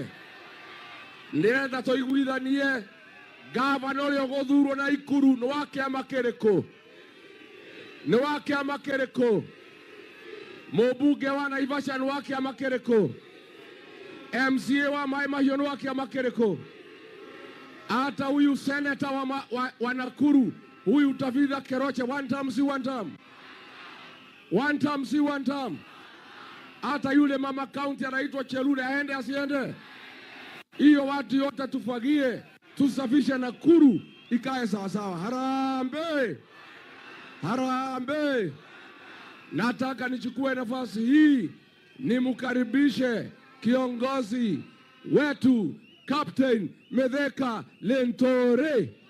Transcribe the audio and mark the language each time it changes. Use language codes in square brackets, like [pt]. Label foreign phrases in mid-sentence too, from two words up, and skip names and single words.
[ki] Ndirenda tuiguithanie gavana uria guthurwo na Ikuru ni wa kiama kiriku? Ni wa kiama kiriku? Mubunge wa Naivasha ni wa kiama kiriku? MCA wa Mai Mahiu ni wa kiama kiriku? [sw] Hata huyu senator wa Nakuru, huyu Tavitha Keroche, [en] one term si one term? One term si one term? [sw] Hata yule mama county anaitwa Chelule aende asiende? Hiyo watu yote tufagie, tusafishe Nakuru ikae sawa sawa. Harambee! Harambee! Nataka nichukue nafasi hii nimkaribishe kiongozi wetu Captain Mithika Linturi.